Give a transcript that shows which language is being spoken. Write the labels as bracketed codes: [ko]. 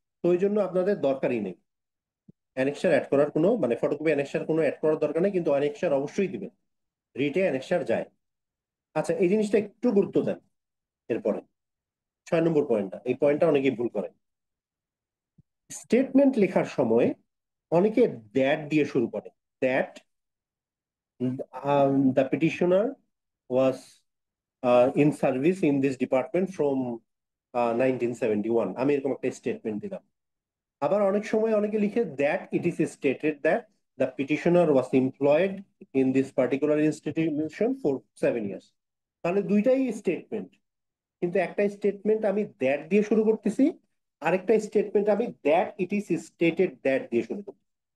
[bn] তো ওই জন্য আপনাদের দরকারই নেই অ্যানেক্সার অ্যাড করার, কোনো মানে ফটোকপি অ্যানেক্সার কোনো অ্যাড করার দরকার নেই, কিন্তু অ্যানেক্সার অবশ্যই দিবেন, রিটে অ্যানেক্সার যায়। আচ্ছা, এই জিনিসটা একটু গুরুত্ব দেন। এরপরে 6 নম্বর পয়েন্টটা, এই পয়েন্টটা অনেকেই ভুল করে। স্টেটমেন্ট লেখার সময় অনেকে দ্যাট দিয়ে শুরু করে। That [en] The petitioner was in service in this department from 1971. [bn] আমি এরকম একটা স্টেটমেন্ট দিলাম। আবার অনেক সময় অনেকে লিখে [en] That it is stated that the petitioner was employed in this particular institution for 7 years। [bn] তাহলে দুইটাই স্টেটমেন্ট, কিন্তু একটা স্টেটমেন্ট আমি দ্যাট দিয়ে শুরু করতেছি, আরেকটা স্টেটমেন্ট আমি [en] that it is stated that [bn] দিয়ে শুরু করতেছি।